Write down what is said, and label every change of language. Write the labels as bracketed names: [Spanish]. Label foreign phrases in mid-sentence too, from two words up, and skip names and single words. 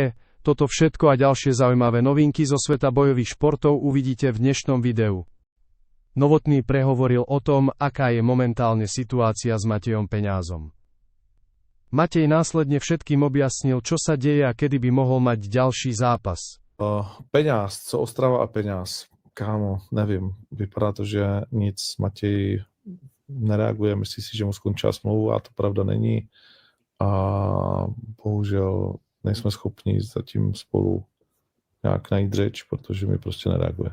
[Slovak] Toto všetko a ďalšie zaujímavé novinky zo sveta bojových športov uvidíte v dnešnom videu. Novotný prehovoril o tom, aká je momentálne situácia s Matejom Peňázom. Matej následne všetkým objasnil, čo sa deje a kedy by mohol mať ďalší zápas. [Czech] Peňáz, co Ostrava a Peňáz? Kámo, nevím. Vypadá to, že nic. Matěj nereaguje, myslí si, že mu skončila smlouva a to pravda není. A bohužel nejsme schopni zatím spolu nějak najít řeč, protože mi prostě nereaguje.